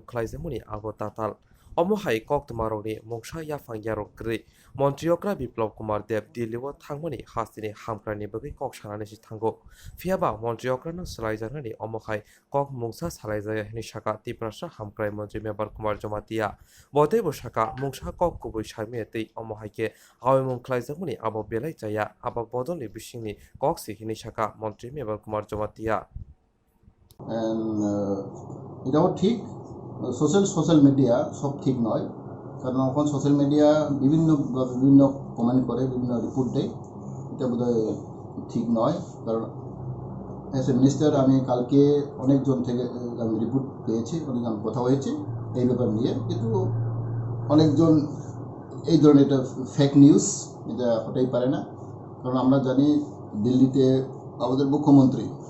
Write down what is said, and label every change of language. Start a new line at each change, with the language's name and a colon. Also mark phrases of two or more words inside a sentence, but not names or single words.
Kok Borok: ख्लाइजेमुनि आबो ताताल अमहाय कक्तमारनि मंसा याफां यारकग्रि मन्त्री अग्रा बिप्लव कुमार देव दिल्लीआव थांमोनि हासिनी हामक्रानि बगै कक सानानैसि थांगौ फियाबा मन्त्री अग्रानो सलाइजानानि अमहाय कक मुंसा सालाइजाया हिनि साका तिप्रासा हामक्राय मन्त्री मेम्बार कुमार जमातिया बतेबो साका मुंसा कक कुबै सारमियातै अमहायके आवेमं ख्लाइजामुनि आबो बेलाय जाया आबो बदलनि बिसिंनि कक सिहिनि साका मन्त्री मेम्बार कुमार जमातिया
Bangla: এটাও ঠিক
English: social media
Bangla: সব ঠিক নয় কারণ এখন
English: social media
Bangla: বিভিন্ন কমেন্ট করে বিভিন্ন রিপোর্ট দেয় এটা বোধহয় ঠিক নয় কারণ
English: as a minister
Bangla: আমি কালকে অনেকজন থেকে আমি রিপোর্ট পেয়েছি অনেক আমি কথা হয়েছে এই ব্যাপার নিয়ে কিন্তু অনেকজন এই ধরনের এটা
English: fake news
Bangla: এটা হতেই পারে না কারণ আমরা জানি দিল্লিতে আমাদের মুখ্যমন্ত্রী